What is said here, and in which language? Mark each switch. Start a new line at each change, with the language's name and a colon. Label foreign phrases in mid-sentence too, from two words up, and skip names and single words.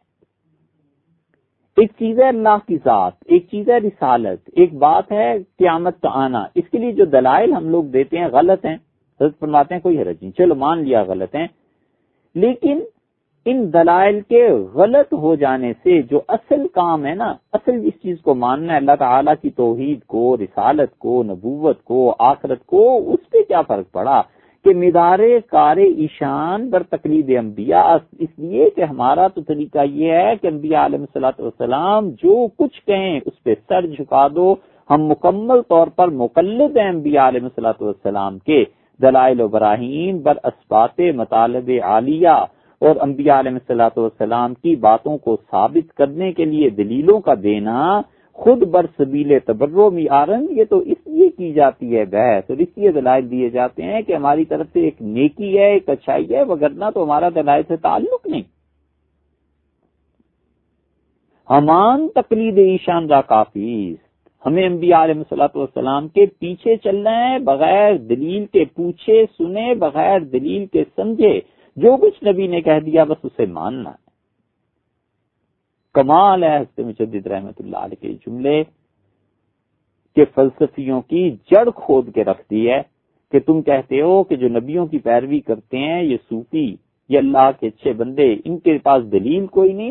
Urdu: ایک چیز ہے اللہ کی ذات، ایک چیز ہے رسالت، ایک بات ہے قیامت کا آنا، اس کے لیے جو دلائل ہم لوگ دیتے ہیں غلط ہیں، حضرت فرماتے ہیں کوئی حرج نہیں، چلو مان لیا غلط ہیں، لیکن ان دلائل کے غلط ہو جانے سے جو اصل کام ہے نا، اصل جس چیز کو ماننا ہے اللہ تعالیٰ کی توحید کو، رسالت کو، نبوت کو، آخرت کو، اس پہ کیا فرق پڑا کہ
Persian: مدار کار ایشان بر تقلید انبیاء،
Urdu: اس لیے کہ ہمارا تو طریقہ یہ ہے کہ انبیاء
Arabic: علیہ الصلوۃ والسلام
Urdu: جو کچھ کہیں اس پہ سر جھکا دو، ہم مکمل طور پر مقلد ہیں انبیاء
Arabic: علیہ الصلوۃ والسلام
Urdu: کے،
Persian: دلائل و براہین بر اثبات مطالب عالیہ،
Urdu: اور انبیاء
Arabic: علیہ الصلوۃ والسلام
Urdu: کی باتوں کو ثابت کرنے کے لیے دلیلوں کا دینا خود
Persian: برسبیل تبرو معیارن،
Urdu: یہ تو اس لیے کی جاتی ہے بحث اور اس لیے دلائل دیے جاتے ہیں کہ ہماری طرف سے ایک نیکی ہے، ایک اچھائی ہے، وگرنہ تو ہمارا دلائل سے تعلق نہیں۔
Persian: ہمان تقلید ایشان را کافی،
Urdu: ہمیں انبیاء
Arabic: علیہ الصلوۃ والسلام
Urdu: کے پیچھے چلنا ہے، بغیر دلیل کے پوچھے سنے، بغیر دلیل کے سمجھے، جو کچھ نبی نے کہہ دیا بس اسے ماننا ہے۔ کمال ہے حضرت مجدد
Arabic: رحمت اللہ علیہ
Urdu: کے جملے کہ فلسفیوں کی جڑ کھود کے رکھ دی ہے کہ تم کہتے ہو کہ جو نبیوں کی پیروی کرتے ہیں یہ صوفی، یہ اللہ کے اچھے بندے، ان کے پاس دلیل کوئی نہیں۔